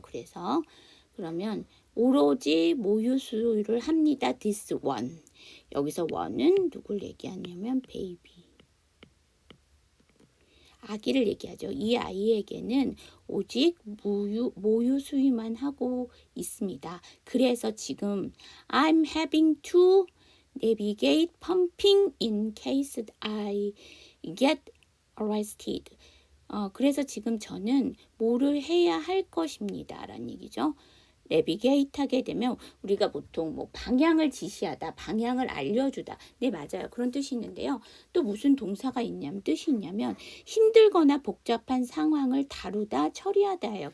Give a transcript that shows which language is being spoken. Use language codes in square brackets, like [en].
[ko] 그래서 그러면 오로지 모유 수유를 합니다. [en] this one. [ko] 여기서 one은 누굴 얘기하냐면 베이비. 아기를 얘기하죠. 이 아이에게는 오직 모유 수유만 하고 있습니다. 그래서 지금 [en] I'm having to navigate pumping in case I get arrested. [ko] 그래서 지금 저는 뭐를 해야 할 것입니다. 라는 얘기죠. 내비게이트 하게 되면 우리가 보통 뭐 방향을 지시하다, 방향을 알려주다. 네, 맞아요. 그런 뜻이 있는데요. 또 무슨 동사가 있냐면, 뜻이 있냐면 힘들거나 복잡한 상황을 다루다, 처리하다예요.